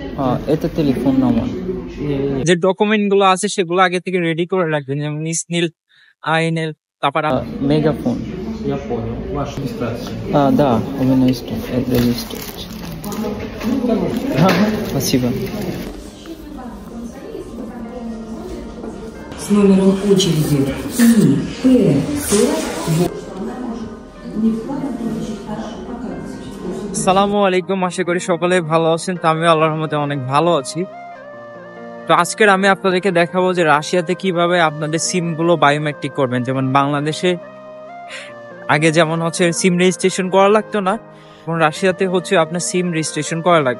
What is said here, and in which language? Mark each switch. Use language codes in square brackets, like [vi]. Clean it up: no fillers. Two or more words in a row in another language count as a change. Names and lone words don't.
[bn] এটা টেলিফোন নাম্বার। যে ডকুমেন্ট গুলো আছে সেগুলো আগে থেকে রেডি করে রাখবেন, যেমন ইসনিল, আইনেল, তারপর [ru] Мегафон. Я понял. Ваша регистрация. Да, у меня есть регистрация. Спасибо. С номером очереди ИП-40. [ar] السلام عليكم, [bn] আশা করি সকলে ভালো আছেন। তো আমি আল্লাহর রহমতে অনেক ভালো আছি। তো আজকের আমি আপনাদেরকে দেখাবো যে রাশিয়াতে কিভাবে আপনাদের সিম গুলো বায়োমেট্রিক করবেন। যেমন বাংলাদেশে আগে যেমন হচ্ছে [en] SIM registration [bn] করা লাগতো না, এখন রাশিয়াতে হচ্ছে আপনার [en] SIM registration [bn] করা লাগবে।